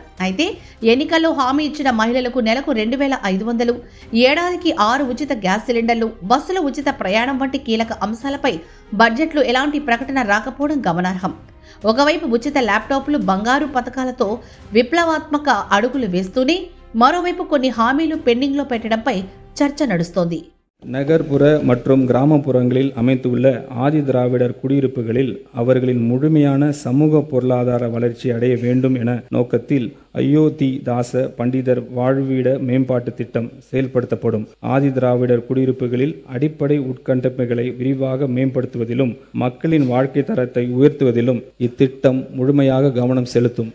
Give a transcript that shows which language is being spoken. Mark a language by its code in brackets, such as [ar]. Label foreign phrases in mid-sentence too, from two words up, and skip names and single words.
[te] అయితే ఎన్నికల్లో హామీ ఇచ్చిన మహిళలకు నెలకు 2500, ఏడాదికి 6 ఉచిత గ్యాస్ సిలిండర్లు, బస్సుల ఉచిత ప్రయాణం వంటి కీలక అంశాలపై బడ్జెట్లో ఎలాంటి ప్రకటన రాకపోవడం గమనార్హం. ఒకవైపు ఉచిత ల్యాప్టాప్లు, బంగారు పథకాలతో విప్లవాత్మక అడుగులు వేస్తూనే మరోవైపు కొన్ని హామీలు పెండింగ్లో పెట్టడంపై చర్చ నడుస్తోంది. [ta] நகர்ப்புற மற்றும் கிராமப்புறங்களில் அமைந்துள்ள ஆதி திராவிடர் குடியிருப்புகளில் அவர்களின் முழுமையான சமூக பொருளாதார வளர்ச்சி அடைய வேண்டும் என நோக்கத்தில் அயோத்தி தாச பண்டிதர் வாழ்விட மேம்பாட்டு திட்டம் செயல்படுத்தப்படும். ஆதி திராவிடர் குடியிருப்புகளில் அடிப்படை உட்கட்டமைப்புகளை விரிவாக மேம்படுத்துவதிலும் மக்களின் வாழ்க்கை தரத்தை உயர்த்துவதிலும் இத்திட்டம் முழுமையாக கவனம் செலுத்தும்.